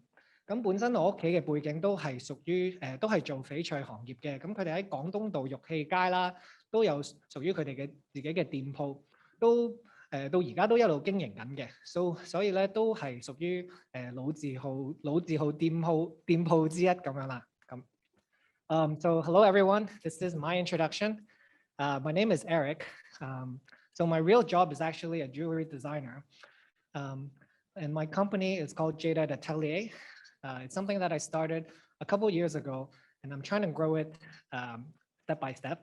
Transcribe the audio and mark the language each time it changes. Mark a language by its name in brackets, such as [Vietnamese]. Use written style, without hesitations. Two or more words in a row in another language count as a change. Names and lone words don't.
[Cantonese] 咁本身我屋企嘅背景都係屬於都係做翡翠行業嘅，咁佢哋喺廣東道玉器街啦，都有屬於佢哋嘅自己嘅店鋪，都到而家都一路經營緊嘅，所以咧都係屬於老字號店鋪之一咁樣啦。 [English] So hello everyone, this is my introduction. My name is Eric. So my real job is actually a jewelry designer. And my company is called Jade Atelier. It's something that I started a couple years ago, and I'm trying to grow it step by step.